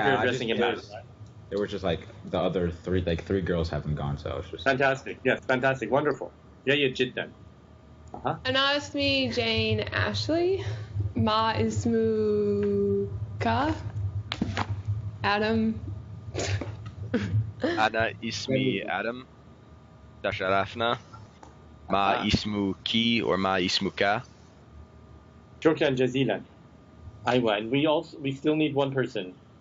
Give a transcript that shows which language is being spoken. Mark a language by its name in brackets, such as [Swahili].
[English] if you're addressing a man. There were just like the other three girls haven't gone, so it's just fantastic. Yes, fantastic, wonderful. [Arabic] جيد جدا. أنا اسمي Jane Ashley. ما اسمك Adam. أنا اسمي Adam. تشرفنا. ما اسمك or ما اسمك. شكرا جزيلا. [English] أيوة, and we still need one person.